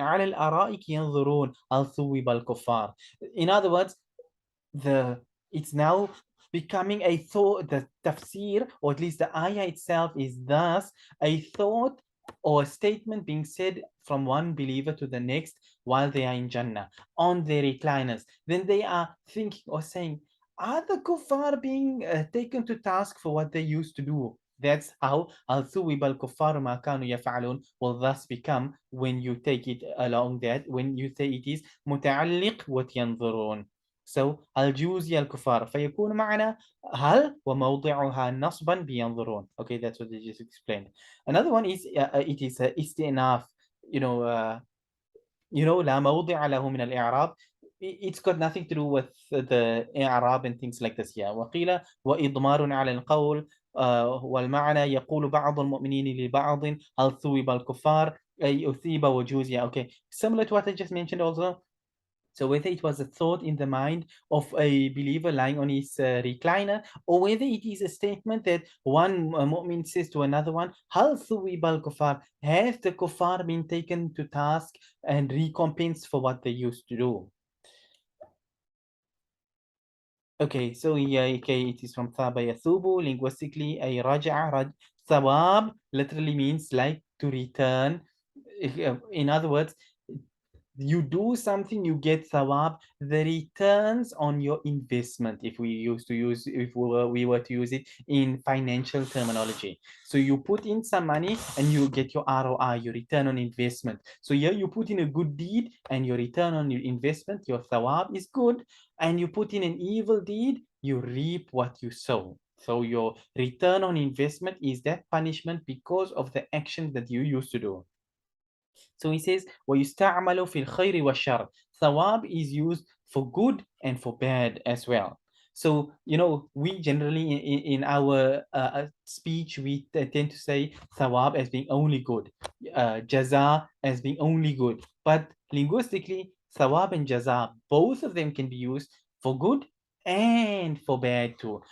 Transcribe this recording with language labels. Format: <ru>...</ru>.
<ar>على الأرائك ينظرون هل ثوب الكفار.</ar> <en>In other words, it's now becoming a thought. The tafsir, or at least the ayah itself, is thus a thought or a statement being said from one believer to the next while they are in Jannah on their recliners, then they are thinking or saying, are the kuffar being taken to task for what they used to do? That's how al-thuwib al-kuffar ma kanu yaf'alun will thus become when you take it along that, when you say it is</en> <ar>متعلق وتينظرون. So الجوزي الكفار فيكون معنا هل وموضعها نصبا بينظرون.</ar> <en>Okay, that's what they just explained. Another one is it is استئناف. You know,</en> <ar>لا موضع له من الإعراب.</ar> <en>It's got nothing to do with the إعراب and things like this. Yeah.</en> <ar>وقيل وإضمار على القول والمعنى يقول بعض المؤمنين لبعض هل ثوب الكفار أي أثيب وجوز.</ar> <en>Yeah. Okay. Similar to what I just mentioned also. So whether it was a thought in the mind of a believer lying on his recliner, or whether it is a statement that one mu'min says to another one, Hal thuwibal kuffar, have the kuffar been taken to task and recompensed for what they used to do? Okay, so yeah, okay, it is from thaba yathubu, linguistically a raja'a. Thawab literally means like to return. In other words, you do something, you get thawab, the returns on your investment, if we were to use it in financial terminology. So you put in some money and you get your ROI, your return on investment. So here you put in a good deed and your return on your investment, your thawab is good, and you put in an evil deed, you reap what you sow. So your return on investment is that punishment because of the action that you used to do. So he says,</en> <ar>وَيُسْتَعْمَلُ فِي الْخَيْرِ وَالشَّرِّ.</ar> <en>Thawab is used for good and for bad as well. So, we generally in our speech, we tend to say thawab as being only good, jaza as being only good. But linguistically, thawab and jaza, both of them can be used for good and for bad too.</en>